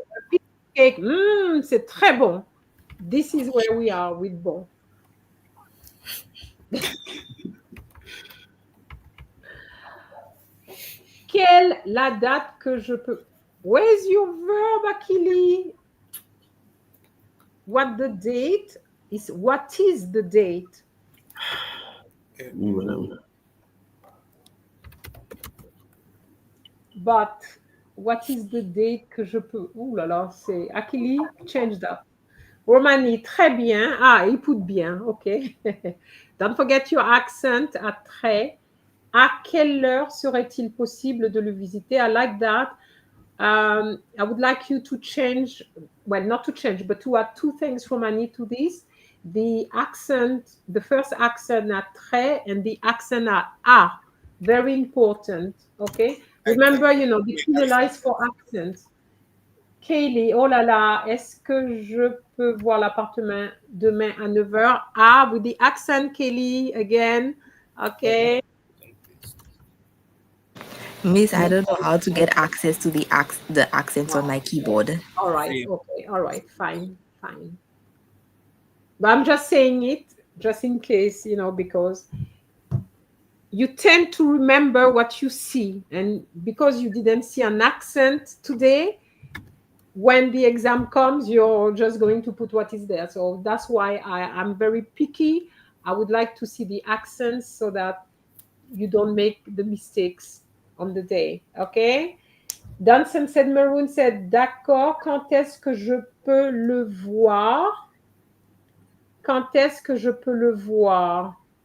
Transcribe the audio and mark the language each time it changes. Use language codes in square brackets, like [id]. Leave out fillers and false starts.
[en] a piece of cake, [fr] c'est très bon. [en] This is where we are with bon. [fr] Quelle la date que je peux... [en] Where's your verb, Akili? What the date is? What is the date? [fr] Oui, madame. [en] But what is the date [fr] que je peux... Ouh là là, c'est... [en] Akili, change that. Romani, très bien. [fr] Ah, il put bien, ok. [en] Don't forget your accent à très. [fr] À quelle heure serait-il possible de le visiter? [en] I like that. I would like you to change, well, not to change, but to add two things, Romani, to this. The accent, the first accent at très and the accent at a. Very important, okay? Remember, you know, the penalized for accents. [fr] Kaylee, oh là là, est-ce que je peux voir l'appartement demain à 9h? [en] Ah, with the accent, Kaylee, again. Okay. Miss, I don't know how to get access to the accents on my keyboard. All right, okay, all right, fine. But I'm just saying it just in case, you know, because you tend to remember what you see. And because you didn't see an accent today, when the exam comes, you're just going to put what is there. So that's why I'm very picky. I would like to see the accents so that you don't make the mistakes on the day. Okay? [fr] Dunson said, Maroon said, d'accord, quand est-ce que je peux le voir? Quand est-ce que je peux le voir?